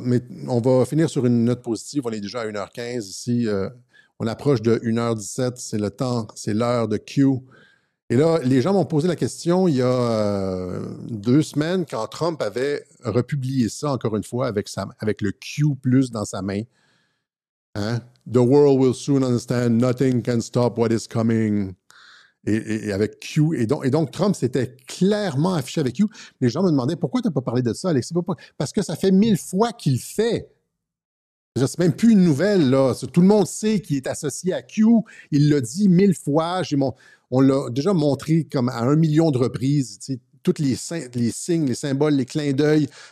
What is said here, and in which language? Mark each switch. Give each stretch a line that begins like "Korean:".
French: Mais on va finir sur une note positive. On est déjà à 1h15 ici. On approche de 1h17. C'est le temps, c'est l'heure de Q. Et là, les gens m'ont posé la question il y a 2 semaines quand Trump avait republié ça encore une fois avec le Q plus dans sa main. Hein?
English: The world will soon understand nothing can stop what is coming.
French: Et avec Q. Et donc, Trump s'était clairement affiché avec Q. Les gens me demandaient pourquoi tu n'as pas parlé de ça, Alexis? Parce que ça fait 1000 fois qu'il le fait. C'est même plus une nouvelle, là. Tout le monde sait qu'il est associé à Q. Il l'a dit 1000 fois. On l'a déjà montré comme à 1 million de reprises. Tous les signes, les symboles, les clins d'œil.